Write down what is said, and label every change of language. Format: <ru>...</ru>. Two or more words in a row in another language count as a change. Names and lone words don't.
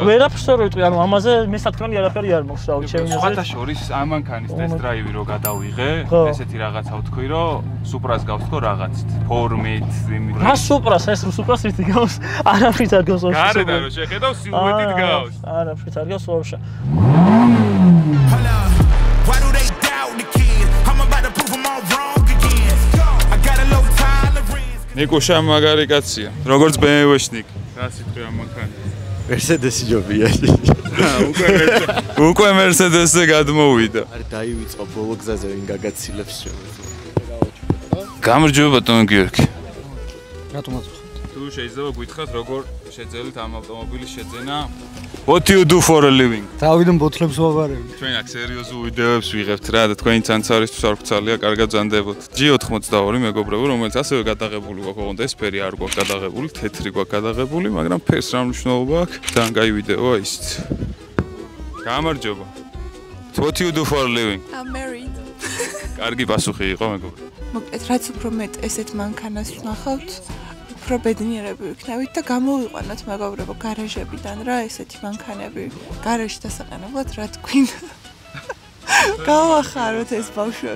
<ka>ვერაფერს არ ვიტყვი, ანუ ამაზე მე სათქმელი არაფერი არ მაქვს, რავი, ჩემი აზრით. სხვათა შორის ამ მანქანის</ka> <en>test drive-</en> <ka>ი რო გადავიღე, ესეთი რაღაცა ვთქვი, რომ Supra-ს გავს თქო რაღაცით, ფორმით, იმით. რა Supra-ს, ეს Supra-ს რითი გავს? არაფრით არ გავს. გარედან რო შეხედავ, სილუეტით გავს. არაფრით არ გავს ვაფშე.</ka> <en>Why do they doubt the kid? I'm about to prove them all wrong again. I got a low tolerance.</en> <ka>ნიკუშა მაგარი კაცია. როგორც BMW-ში ნიკ. რა სიტყვი ამ მანქანაზე? Mercedes-ი ჯობია. უკვე Mercedes-ზე გადმოვიდა. არ დაივიწყო ბოლო გზაზე ვინ გაგაცილებს შემოწ. გამარჯობა ბატონო გიორგი. რატომ აწყობთ? თუ შეიძლება გითხრათ როგორ შეძელით ამ ავტომობილის შეძენა?</ka> <en>What do you do for a living?</en> <ka>დავიდან ბოთლებს ვავარებ. ჩვენ აქ სერიოზულ ვიდეოებს ვიღებთ რა და თქვენი ცანცარისთვის არ გწალია, კარგად ზანდებოთ. G82 მეგობრებო, რომელიც ასევე გადაღებული გვაქვს, ოღონდ ეს ფერი არ გვაქვს გადაღებული, თეთრი გვაქვს გადაღებული, მაგრამ ფერს რა მნიშვნელობა აქვს? ძალიან კაი ვიდეოა ისიც. გამარჯობა.</ka> <en>What do you do for a living? I'm married.</en> <ka>კარგი პასუხი იყო მეგობრებო. მოკლედ, რაც უფრო მეტ ესეთ მანქანას ვნახავთ, უფრო ბედნიერები ვიქნებით და გამოვიყვანოთ მეგობრებო გარაჟებიდან რა ესეთი მანქანები. გარაჟში დასაყენებლად რა თქვით? გავახაროთ ეს ბავშვები.</ka>